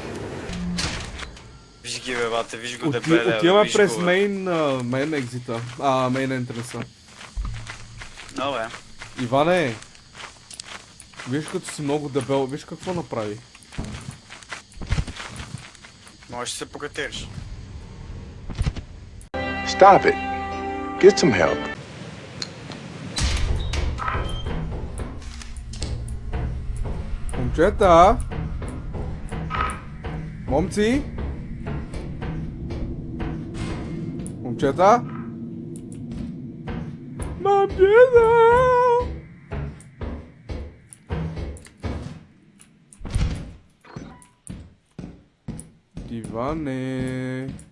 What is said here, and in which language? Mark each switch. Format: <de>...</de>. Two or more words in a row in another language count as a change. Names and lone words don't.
<bg>Виж ги бе, бате, виж го дебеле. Отиваме виж през го, бе.</bg> <en>main exit. Main entrance.</en> <bg>Но бе. Иване, виж като си много дебел, виж какво направи. Можеш да се покатериш.</bg> <en>Stop it. Get some help.</en> <bg>Момчета! Момци! Момчета! Момчета! Иване!</bg>